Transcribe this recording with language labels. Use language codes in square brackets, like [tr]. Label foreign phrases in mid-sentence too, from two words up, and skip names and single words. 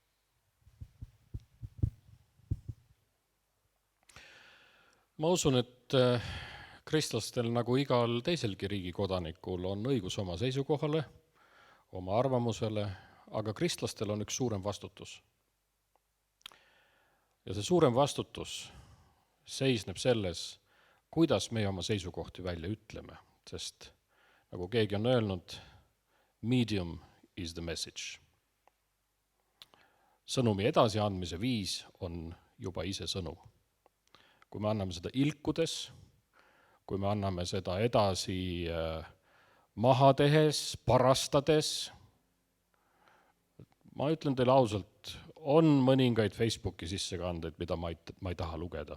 [et] Ma usun, et kristlastel nagu igal teiselgi riigi kodanikul on õigus oma seisukohale, oma arvamusele, aga kristlastel on üks suurem vastutus. Ja see suurem vastutus seisneb selles, kuidas me oma seisukohti välja ütleme, sest nagu keegi on öelnud, [en] medium is the message. [et] Sõnumi edasiandmise viis on juba ise sõnum. Kui me anname seda ilkudes, kui me anname seda edasi maha tehes, parastades, ma ütlen teile ausalt, on mõningaid Facebooki sissekandeid, mida ma ei taha lugeda.